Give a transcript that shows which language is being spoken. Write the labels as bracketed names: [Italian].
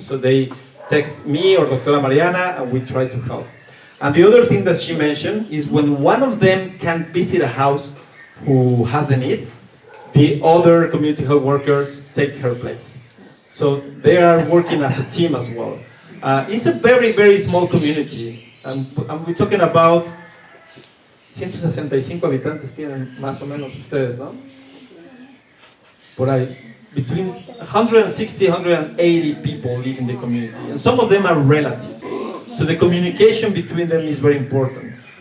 [English] So they text me or Doctora Mariana, and we try to help. And the other thing that she mentioned is when one of them can visit a house who has a need, the other community health workers take her place. So they are working as a team as well. It's a very, very small community. And we're talking about 165 [Spanish] habitantes tienen más o menos ustedes, ¿no? Por ahí. [English] Between 160, 180 people live in the community. And some of them are relatives. So the communication between them is very important.